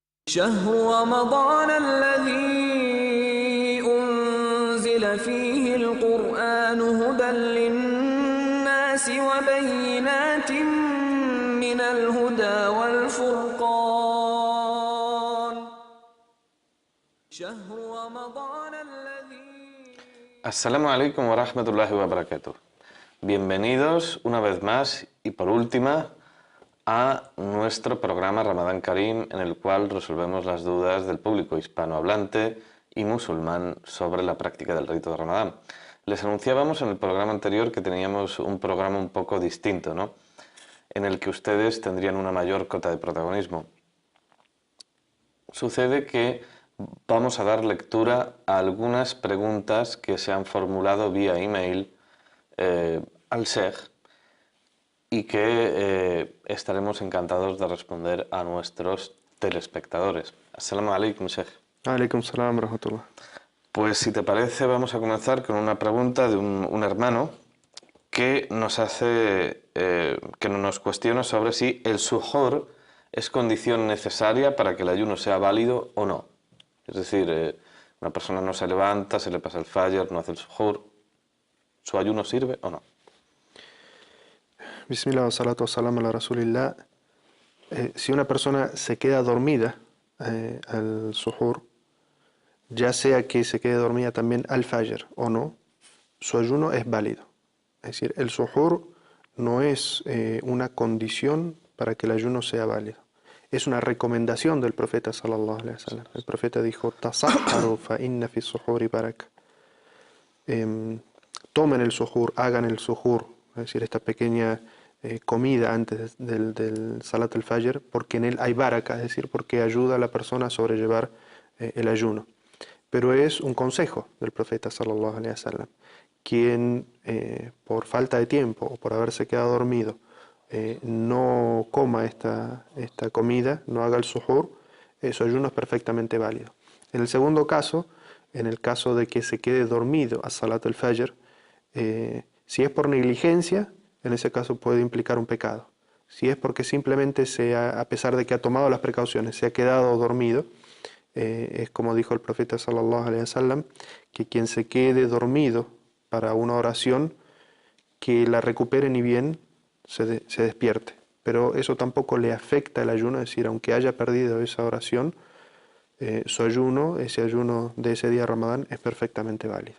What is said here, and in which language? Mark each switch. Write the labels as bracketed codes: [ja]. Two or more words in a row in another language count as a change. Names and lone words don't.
[ar] شهر رمضان الذي أنزل فيه القرآن هدى للناس وبينات من الهدى والفرقان شهر رمضان الذي السلام عليكم ورحمة الله وبركاته. [es] Bienvenidos una vez más y por última a nuestro programa Ramadán Karim, en el cual resolvemos las dudas del público hispanohablante y musulmán sobre la práctica del rito de Ramadán. Les anunciábamos en el programa anterior que teníamos un programa un poco distinto, ¿no?, en el que ustedes tendrían una mayor cota de protagonismo. Sucede que vamos a dar lectura a algunas preguntas que se han formulado vía email al Sheikh y que estaremos encantados de responder a nuestros telespectadores. [ar] السلام عليكم, Sheikh. عليكم السلام ورحمة الله. [es] Pues si te parece vamos a comenzar con una pregunta de un hermano que nos cuestiona sobre si el suhoor es condición necesaria para que el ayuno sea válido o no. Es decir, una persona no se levanta, se le pasa el fajr, no hace el suhoor, ¿su ayuno sirve o no? [ar] بسم الله والصلاة والسلام على رسول الله. [es] Si una persona se queda dormida al suhoor, ya sea que se quede dormida también al fajr o no, su ayuno es válido. Es decir, el suhoor no es una condición para que el ayuno sea válido. Es una recomendación del profeta [ar] صلى الله عليه وسلم. [es] El profeta dijo: [ar] "تسحروا فإن في السحور بركة". [es] Tomen el suhoor, hagan el suhoor, es decir, esta pequeña comida antes del [ar] صلاة الفجر, [es] porque en él hay baraka, es decir, porque ayuda a la persona a sobrellevar el ayuno. Pero es un consejo del profeta [ar] صلى الله عليه وسلم. [es] Quien por falta de tiempo o por haberse quedado dormido no coma esta comida, no haga el suhoor, su ayuno es perfectamente válido. En el segundo caso, en el caso de que se quede dormido a [ar] صلاة الفجر, [es] si es por negligencia, en ese caso puede implicar un pecado. Si es porque simplemente a pesar de que ha tomado las precauciones, se ha quedado dormido, es como dijo el profeta [ar] صلى الله عليه وسلم, [es] que quien se quede dormido para una oración, que la recupere ni bien se despierte. Pero eso tampoco le afecta el ayuno, es decir, aunque haya perdido esa oración, su ayuno, ese ayuno de ese día de Ramadán, es perfectamente válido.